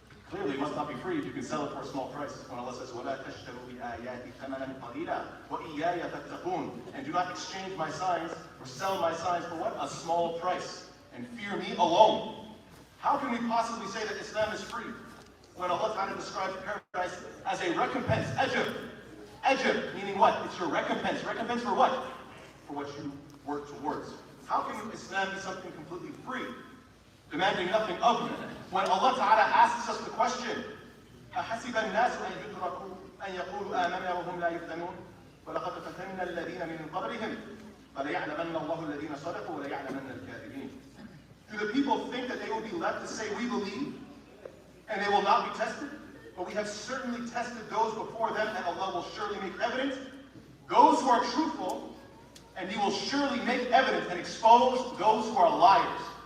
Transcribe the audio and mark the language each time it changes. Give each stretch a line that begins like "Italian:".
English: Clearly, it must not be free if you can sell it for a small price. When Allah says,
Arabic: وَلَا تَشْتَرُوا بِآيَاتِ ثَمَنًا قَلِيلًا وَإِيَّايَ فَاتَّقُونَ,
English: and do not exchange my signs or sell my signs for what? A small price. And fear me alone. How can we possibly say that Islam is free when Allah Ta'ala describes paradise as a recompense, ajr? Ajr, meaning what? It's your recompense. Recompense for what? For what you work towards. How can Islam be something completely free, demanding nothing of you, when Allah Ta'ala asks us the question,
Arabic: أَحَسِبَ النَّاسُ أَن يُتْرَكُوا أَن يَقُولُوا آمَنَّا وَهُمْ لَا يُفْتَنُونَ وَلَقَدْ فَتَنَّا الَّذِينَ مِن قَبْلِهِمْ فَلَيَعْلَمَنَّ اللَّهُ الَّذِينَ صَدَقُوا وَلَيَعْلَمَنَّ الْكَاذِبِينَ.
English: Do the people think that they will be left to say, we believe, and they will not be tested? But we have certainly tested those before them, and Allah will surely make evident those who are truthful, and He will surely make evident and expose those who are liars.